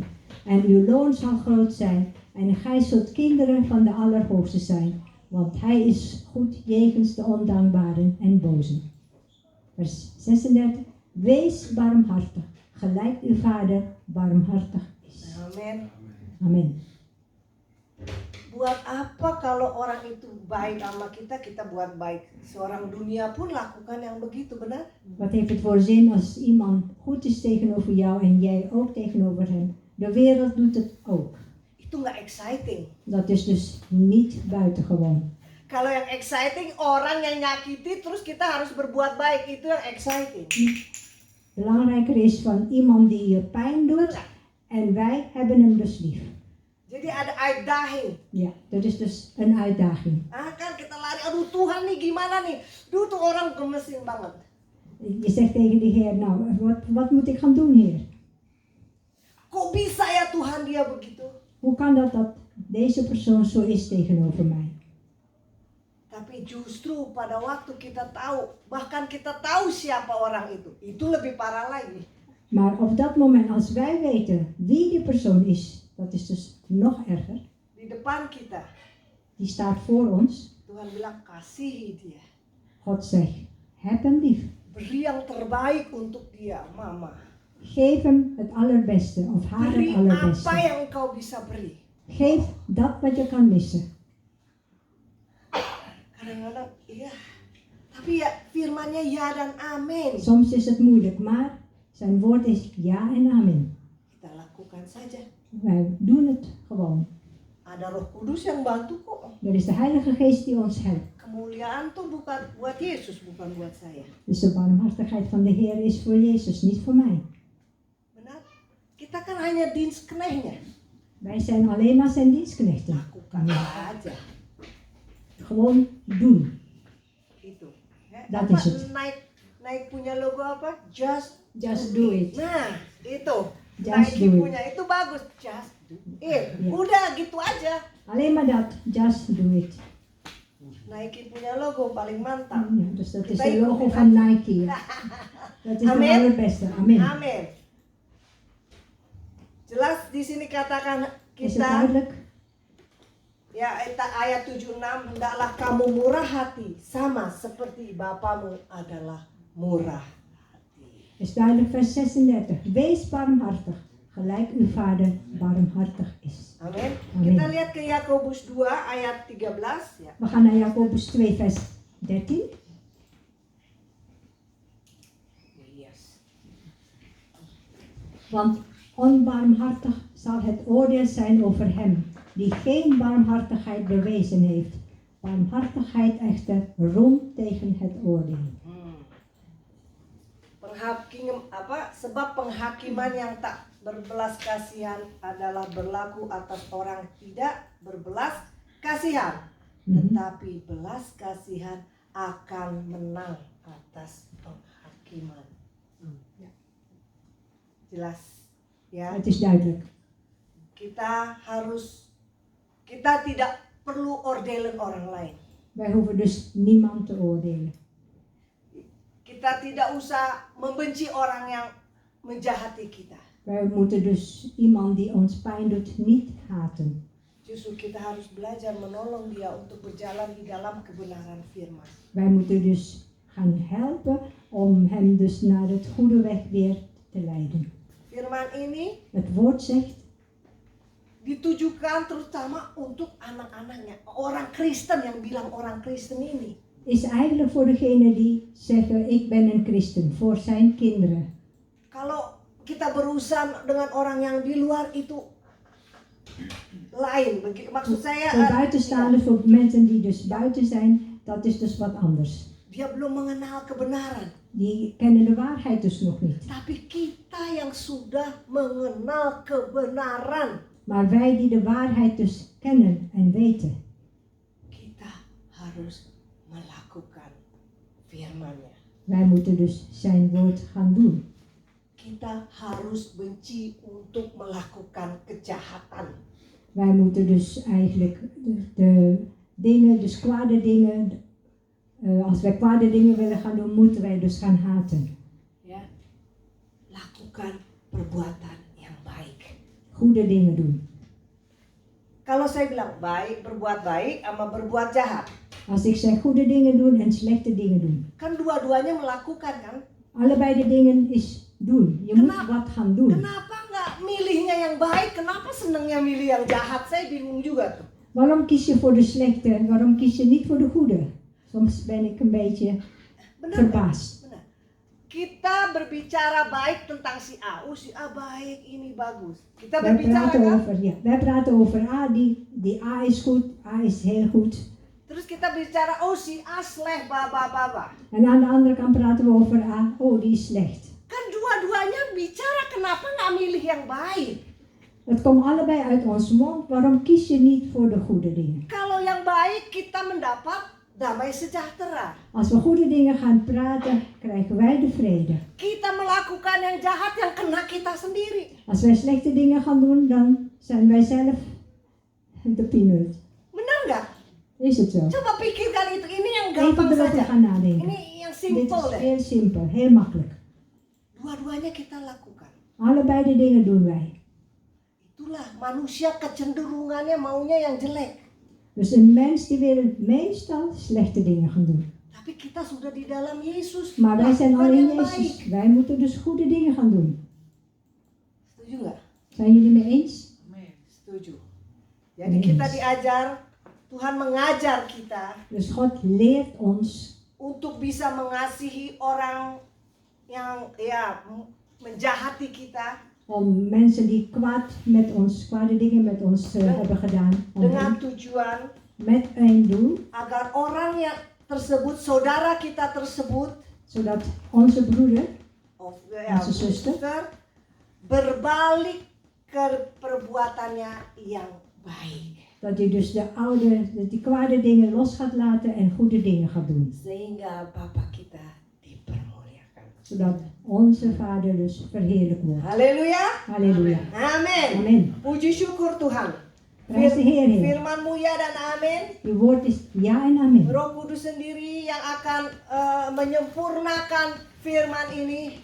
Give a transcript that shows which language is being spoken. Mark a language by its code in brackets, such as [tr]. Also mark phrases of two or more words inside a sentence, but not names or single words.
[nl] En uw loon zal groot zijn en gij zult kinderen van de Allerhoogste zijn, want hij is goed jegens de ondankbaren en bozen. Vers 36. Wees barmhartig, gelijk uw vader barmhartig is. [id] Amin. [nl] Amen. [id] Buat apa kalau orang itu baik sama kita, kita buat baik. Seorang dunia pun lakukan yang begitu, benar? [nl] Wat heeft het voor zin als iemand goed is tegenover jou en jij ook tegenover hem? De wereld doet het ook. [id] Itu nggak exciting. [nl] Dat is dus niet buitengewoon. [id] Kalau yang exciting orang yang nyakiti terus kita harus berbuat baik, itu yang exciting. [nl] Belangrijker is van iemand die je pijn doet en wij hebben hem dus lief. [id] Jadi ada uitdaging. [nl] Ja, dat is dus een uitdaging. [id] Kan kita lari, aduh Tuhan nih gimana nih? Duh tuh orang gemesin banget. [nl] Je zegt tegen de Heer, nou, wat moet ik gaan doen, Heer? [id] Kok bisa ya Tuhan dia begitu? [nl] Hoe kan dat deze persoon zo is tegenover mij? [id] Tapi justru pada waktu kita tahu, bahkan kita tahu siapa orang itu lebih parah lagi. [nl] Maar op dat moment, als wij weten wie die persoon is, dat is dus nog erger. [id] Di depan kita, [nl] Die staat voor ons. [id] Tuhan bilang kasihi dia. [nl] God zegt, heb hem lief. [id] Beri yang terbaik untuk dia, mama. [nl] Geef hem het allerbeste of haar [id] Beri [nl] het [id] apa [nl] allerbeste. [id] yang engkau bisa beri. [nl] Geef dat wat je kan missen. [id] Kadang-kadang iya, tapi ya firmannya ya dan amin. [nl] Soms is het moeilijk, maar zijn woord is ja en amen. [id] Kita lakukan saja. [nl] Wij doen het gewoon. [id] Ada Roh Kudus yang bantu kok. [nl] Er is de Heilige Geest die ons helpt. [id] Kemuliaan tuh bukan buat Yesus, bukan buat saya. [nl] Dus de barmhartigheid van de Heer is voor Jezus, niet voor mij. [id] Benar? Kita kan hanya dienstknechtnya. [nl] Wij zijn alleen maar zijn dienstknechten. [id] Lakukan aja. [nl] Gewoon doen. [id] Itu. Ya, [nl] Dat [id] apa, [nl] is het. [id] Naik punya logo apa? [en] Just do it. [id] Nah, itu. [en] Just Nike do it. [id] punya itu bagus. [en] Just do it. [nl] Ja. [id] Udah gitu aja. [nl] Alleen maar dat. [en] Just do it. [id] Nike punya logo paling mantap. [nl] Ja, dus dat is [id] Kita [nl] de [id] ikutin [nl] logo [id] aja. [nl] van Nike. Ja. Dat is de Amen. allerbeste. Amen. [id] Amin. Jelas di sini katakan [nl] Is het [id] kita [nl] duidelijk? [id] ya ayat 76, hendaklah kamu murah hati sama seperti Bapamu adalah murah hati. [nl] Is duidelijk vers 36. Wees barmhartig, gelijk uw vader barmhartig is. [id] Amin. Amin. Kita lihat ke Yakobus 2 ayat 13 ya. [nl] We gaan naar Jacobus 2 vers 13. [en] Yes. [nl] Want onbarmhartig zal het oordeel zijn over hem die geen barmhartigheid bewezen heeft. Barmhartigheid echter roemt tegen het oordeel. [id] Sebab penghakiman yang tak berbelas kasihan adalah berlaku atas orang tidak berbelas kasihan, tetapi belas kasihan akan menang atas penghakiman. Jelas ya. [nl] Het is duidelijk. [id] Kita tidak perlu oordelen orang lain. [nl] Wij hoeven dus niemand te oordelen. [id] Kita tidak usah membenci orang yang menjahati kita. [nl] Wij moeten dus iemand die ons pijn doet niet haten. [id] Justru kita harus belajar menolong dia untuk berjalan di dalam kebenaran firman. [nl] Wij moeten dus gaan helpen om hem dus naar het goede weg weer te leiden. [id] Firman ini [nl] Het woord zegt, [id] ditujukan terutama untuk anak-anaknya. Orang Kristen yang bilang orang Kristen ini. [nl] is eigenlijk voor degene die zeggen ik ben een christen, voor zijn kinderen. [id] Kalau kita berurusan dengan orang yang di luar itu lain. Maksud saya [nl] Voor buitenstaanders, voor mensen die dus buiten zijn, dat is dus wat anders. [id] dia belum mengenal kebenaran. [nl] Die kennen de waarheid dus nog niet. [id] Tapi kita yang sudah mengenal kebenaran, [nl] Maar wij die de waarheid dus kennen en weten, [id] kita harus melakukan firman-Nya. [nl] wij moeten dus zijn woord gaan doen. [id] Kita harus benci untuk melakukan kejahatan. [nl] Wij moeten dus eigenlijk de dingen, dus kwade dingen, als wij kwade dingen willen gaan doen, moeten wij dus gaan haten. [id] Ya, lakukan perbuatan yang baik. [nl] Goede dingen doen. [id] Kalau saya bilang baik, berbuat baik sama berbuat jahat, [nl] Als ik zeg goede dingen doen en slechte dingen doen. [id] kan dua-duanya melakukan kan? [nl] Allebei de dingen is doen. Je moet wat gaan doen. [id] Kenapa nggak milihnya yang baik? Kenapa senengnya milih yang jahat? Saya bingung juga tuh. [nl] Waarom kies je voor de slechte? Waarom kies je niet voor de goede? Soms ben ik een beetje [id] Benar nggak? [nl] verbaasd. [id] Benar. Kita berbicara baik tentang si A. Oh si A baik, ini bagus. Kita [nl] Wij [id] berbicara [nl] praten [id] kan? [nl] over, ja, wij praten over A, die A is goed, A is heel goed. [id] Terus kita bicara, oh si A slecht, baba. [nl] En aan de andere kant praten we over A, oh die is slecht. [id] Kan dua-duanya bicara, kenapa nggak milih yang baik? [nl] Het komt allebei uit ons mond, waarom kies je niet voor de goede dingen? [id] Kalau yang baik kita mendapat damai sejahtera. [nl] Als we goede dingen gaan praten, krijgen wij de vrede. [id] Kita melakukan yang jahat yang kena kita sendiri. [nl] Als wij slechte dingen gaan doen, dan zijn wij zelf de pineut. [id] Benar nggak? [nl] Is het zo? [id] Coba pikirkan itu, ini yang [nl] Even [id] gampang [nl] erover [id] saja. [nl] gaan nadenken. [id] Ini yang [nl] Dit [id] simpel [nl] is [id] deh. [nl] heel simpel, heel makkelijk. [id] Dua-duanya kita lakukan. [nl] Allebei de dingen doen wij. [id] Itulah manusia kecenderungannya maunya yang jelek. [nl] Dus een mens die wil meestal slechte dingen gaan doen. [id] Tapi kita sudah di dalam Yesus. [nl] Maar wij zijn al [id] Lakukan [nl] in [id] yang baik. [nl] Jezus. Wij moeten dus goede dingen gaan doen. [id] Setuju nggak? [nl] Zijn jullie mee eens? [id] Setuju. Jadi kita diajar, Tuhan mengajar kita [nl] Dus God leert ons [id] untuk bisa mengasihi orang yang ya menjahati kita [nl] om mensen die kwaad met ons, kwade dingen met ons hebben gedaan, om [id] dengan [nl] hen [id] tujuan [nl] met een doel, [id] agar orang yang tersebut, saudara kita tersebut, [nl] zodat onze broeder, of Onze zuster. [id] berbalik ke perbuatannya yang baik, [nl] dat hij dus die kwade dingen los gaat laten en goede dingen gaat doen. [id] sehingga Bapa kita dipermuliakan. [nl] Zodat onze Vader dus verheerlijk wordt. [id] Haleluya. [nl] Halleluja. [id] Amin. Amin. Puji syukur Tuhan. [nl] Prijs de Heer, Heer. [id] Firman-Mu ya dan amin. [nl] Uw woord is ja en amen. [id] Roh Kudus sendiri yang akan menyempurnakan firman ini.